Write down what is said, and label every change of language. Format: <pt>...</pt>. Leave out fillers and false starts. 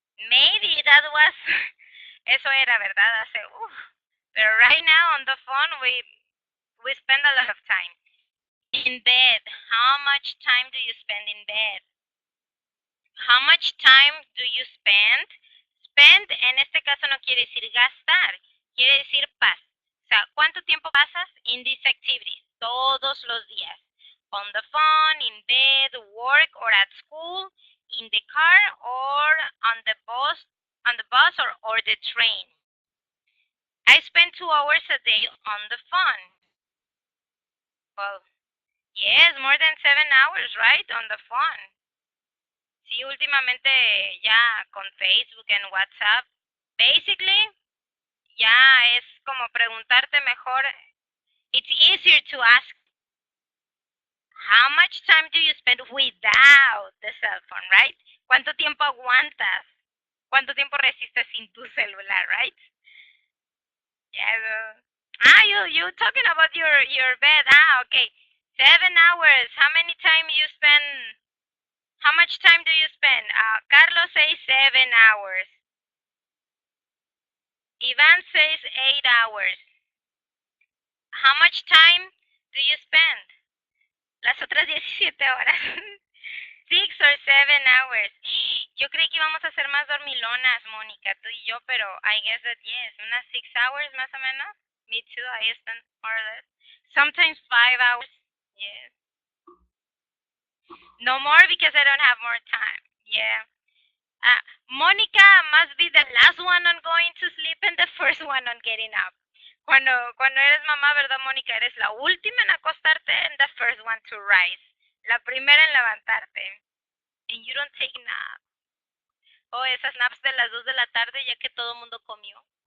<en>Maybe that was,</en> <es>eso era verdad hace,</es> <en>but right now on the phone we spend a lot of time. In bed, how much time do you spend in bed? How much time do you spend?</en> <es>Spend en este caso no quiere decir gastar, quiere decir o sea, ¿cuánto tiempo pasas</es> <en>in these activities?</en> <es>Todos los días.</es> <en>On the phone, in bed, work, or at school, in the car, or on the bus or the train. I spend 2 hours a day on the phone. Well, yes, more than 7 hours, right, on the phone.</en> <es>Sí, últimamente ya con Facebook and WhatsApp, basically, ya es como preguntarte mejor.</es> <en>It's easier to ask, how much time do you spend without the cell phone, right?</en> <es>¿Cuánto tiempo aguantas? ¿Cuánto tiempo resistes sin tu celular, right?</es> <en>Yeah. You talking about your bed? Okay. 7 hours. How many time you spend? How much time do you spend? Carlos says 7 hours. Ivan says 8 hours. How much time do you spend?</en> <es>Las otras 17 horas.</es> <en>6 or 7 hours.</en> <es>Yo creí que íbamos a ser más dormilonas, Mónica, tú y yo, pero</es> <en>I guess that yes,</en> <es>unas 6 hours más o menos.</es> <en>Me too, I spend more or less. Sometimes 5 hours. Yes. No more because I don't have more time. Yeah. Monica must be the last one on going to sleep. one on getting up.</en> <es>Cuando eres mamá, ¿verdad, Mónica? Eres la última en acostarte</es> <en>and the first one to rise.</en> <es>La primera en levantarte.</es> <en>And you don't take naps.</en> <es>O esas naps de las 2 de la tarde ya que todo el mundo comió.</es>